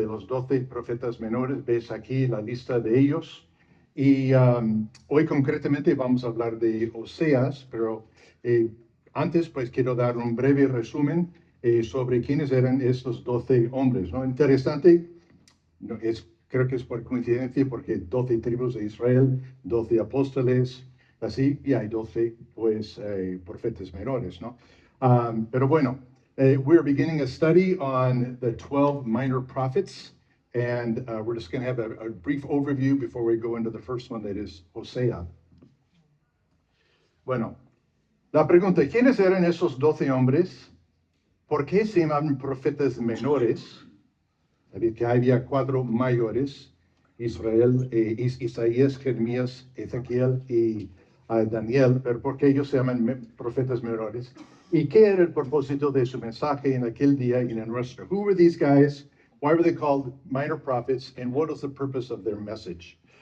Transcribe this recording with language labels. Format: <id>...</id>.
<es>De los 12 profetas menores, ves aquí la lista de ellos, y hoy concretamente vamos a hablar de Oseas, pero antes pues quiero dar un breve resumen sobre quiénes eran estos 12 hombres, ¿no? Interesante, no, creo que es por coincidencia, porque 12 tribus de Israel, 12 apóstoles, así, y hay 12, pues, profetas menores, ¿no? Pero bueno,</es> <en>we're beginning a study on the 12 minor prophets, and we're just going to have a brief overview before we go into the first one, that is Hosea.</en> <es>Bueno, la pregunta, ¿quiénes eran esos 12 hombres? ¿Por qué se llaman profetas menores? Sabéis que había 4 mayores, Israel, Isaías, Jeremías, Ezequiel y Daniel, pero ¿por qué ellos se llaman profetas menores? ¿Y qué era el propósito de su mensaje en aquel día y en el nuestro?</es> <en>Who were these guys? Why were they called minor prophets? And what was the purpose of their message?</en>